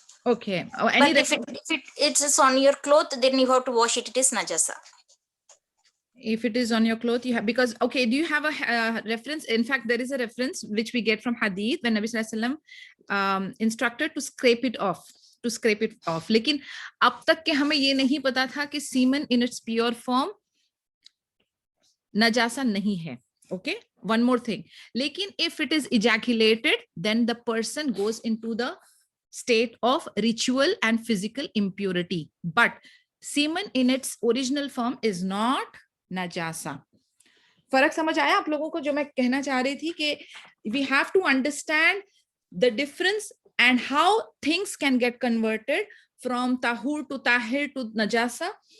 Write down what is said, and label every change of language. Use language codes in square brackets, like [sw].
[en] okay. But if it is on your cloth, then you have to wash it. It is najasa. If it is on your cloth, you have, because okay, do you have a reference? In fact, there is a reference which we get from Hadith when Nabi Sallallahu Alaihi Wasallam instructed to scrape it off. [hi] लेकिन अब तक के हमें ये नहीं पता था कि [en] semen in its pure form [hi] नजासा नहीं है. [en] Okay, one more thing. Lekin if it is ejaculated, then the person goes into the state of ritual and physical impurity. But semen in its original form is not najasa. [hi] फर्क समझ आया आप लोगों को? जो मैं कहना चाह रही थी कि [en] we have to understand the difference and how things can get converted from tahur to tahir to najasa.